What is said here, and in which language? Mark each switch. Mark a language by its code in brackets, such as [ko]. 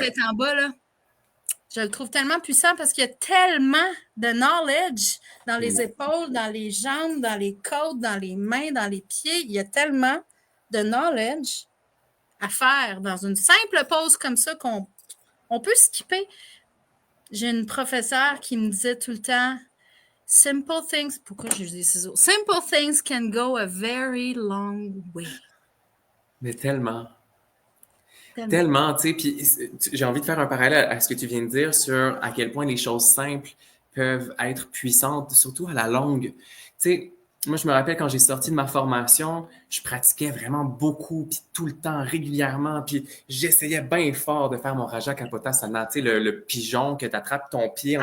[fr] tête en bas, là, je le trouve tellement puissant parce qu'il y a tellement de knowledge dans les épaules, dans les jambes, dans les côtes, dans les mains, dans les pieds. Il y a tellement de knowledge à faire dans une simple pause comme ça qu'on peut skipper. J'ai une professeure qui me disait tout le temps [en] Simple things, [fr] pourquoi j'ai des ciseaux? [en] Simple things can go a very long way. [fr] Mais tellement. Tellement. Tellement, tu sais, puis j'ai envie de faire un parallèle à ce que tu viens de dire sur à quel point les choses simples peuvent être puissantes, surtout à la longue. Tu sais, moi, je me rappelle quand j'ai sorti de ma formation, je pratiquais vraiment beaucoup, puis tout le temps, régulièrement, puis j'essayais bien fort de faire mon Raja Kapotasana, tu sais, le pigeon que tu attrapes ton pied en